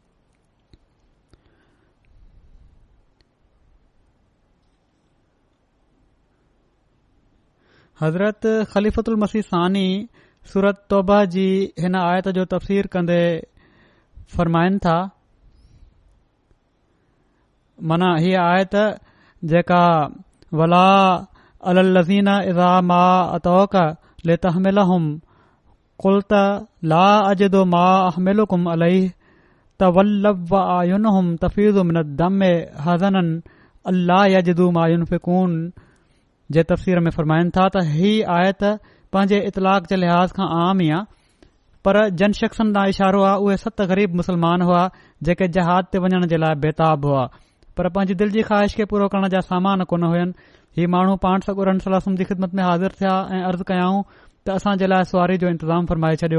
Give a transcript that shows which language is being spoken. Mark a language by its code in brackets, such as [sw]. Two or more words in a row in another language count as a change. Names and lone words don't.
[sd] हज़रत ख़लीफ़तुल मसीह सानी सूरत तौबा जी हिन आयत जो तफ़सीर कंदे फ़रमाइनि था, माना हीअ आयत जेका [ar] ولا على الذين إذا ما أتوك لتحملهم قلت لا أجد ما أحملكم عليه تولوا وأعينهم تفيض من الدمع حزنا ألا يجدوا ما ينفقون [sd] जे तफ़सीर में फ़रमाइनि था त ही आयत पंहिंजे इतलाक़ जे लिहाज़ खां आम ई आहे, पर जन शख़्सनि ॾांहुं इशारो आहे। उहे 7 ग़रीब मुस्लमान हुआ जेके जहाद ते वञण जे लाइ बेताब हुआ। पर पंहिंजी दिलि जी ख़्वाहिश खे पूरो करण जा सामान कोन हुयनि। ही माण्हू पाण सॻोरनि सलाह जी ख़िदमत में हाज़िर थिया ऐं अर्ज़ु कयाऊं त असां जे लाइ सुवारी जो इंतज़ाम फरमाए छॾियो।